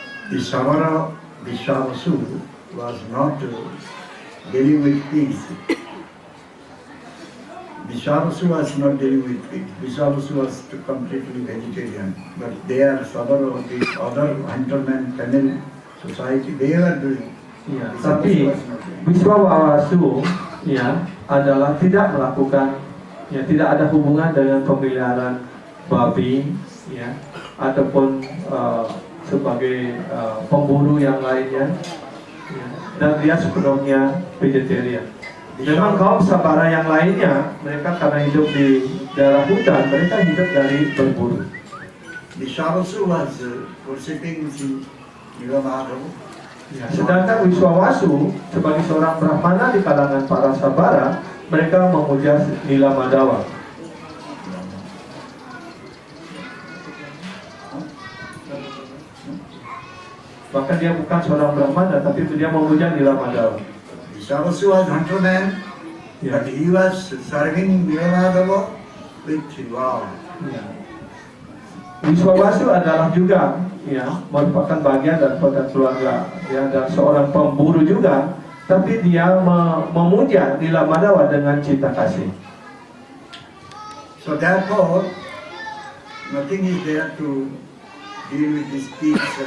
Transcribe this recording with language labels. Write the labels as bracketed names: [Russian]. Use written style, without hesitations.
[English] The Sabara Vishwavasu was not dealing with pigs. Vishwavasu was not dealing with pigs. Vishwavasu was completely vegetarian. But they are Sabara, the other huntermen, Tamil society, they were doing. [Indonesian] Ya, tapi Wiswawasu ya adalah tidak melakukan, ya tidak ada hubungan dengan pemeliharaan babi, ya ataupun sebagai pemburu yang lainnya, ya, dan dia sepenuhnya vegetarian. Memang kaum Sabara yang lainnya, mereka karena hidup di daerah hutan, mereka hidup dari berburu. [English] Vishwavasu was worshipping Nilamadava. [Indonesian] Ya, sedangkan Wiswawasu sebagai seorang Brahmana di kalangan para Sabara, mereka memuja Nilamadawa. Bahkan dia bukan seorang Brahmana, tapi dia memuja Nilamadawa. [English] Vishwavasu was hunterman, but he was serving Nilamadava with love. [Indonesian] Ya. Wiswawasu adalah juga ya merupakan bagian daripada keluarga ya, dan seorang pemburu juga, tapi dia memuja Nilamadawa dengan cinta kasih. [English] So therefore, nothing is there to deal with these pigs.